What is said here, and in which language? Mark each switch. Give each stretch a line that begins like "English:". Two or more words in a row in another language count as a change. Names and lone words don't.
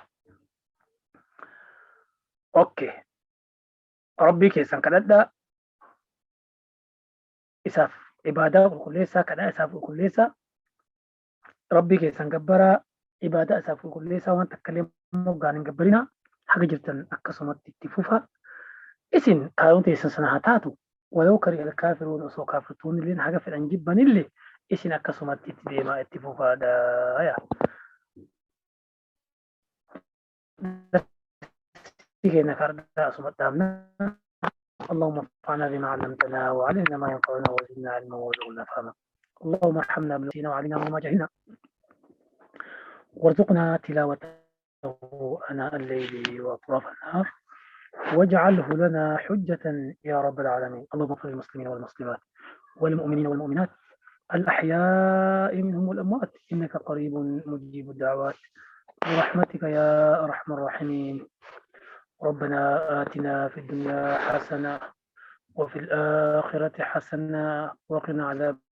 Oromo: Okay. Rabbii keessan kadhadhaa isaaf ibaadaa qulqulleessaa kadhaa isaaf qulqulleessaa rabbii keessan gabbaraa ibaadaa isaaf qulqulleessaa waan takkalee moggaan hin gabbarinaa haga jirtan akkasumatti itti fufa isin kaayyoon teessan sana haa taatu
Arabic: ولو كره الكافرون
Oromo: osoo kaafirtuun illee haga fedhan jibbanillee isin akkasumatti itti deemaa itti fufaadhaa
Arabic: كنا كردا سمتامنا اللهم انفعنا بما علمتنا وعلمنا ما ينفعنا وزدنا علما وارزقنا فهما اللهم ارحمنا بنفسنا وعلمنا وما جهلنا وارزقنا تلاوته اناء الليل واطراف النهار واجعله لنا حجة يا رب العالمين اللهم اغفر للمسلمين والمسلمات والمؤمنين والمؤمنات الأحياء منهم والأموات إنك قريب مجيب الدعوات برحمتك يا أرحم الراحمين ربنا آتنا في الدنيا حسنة وفي الآخرة حسنة وقنا عذاب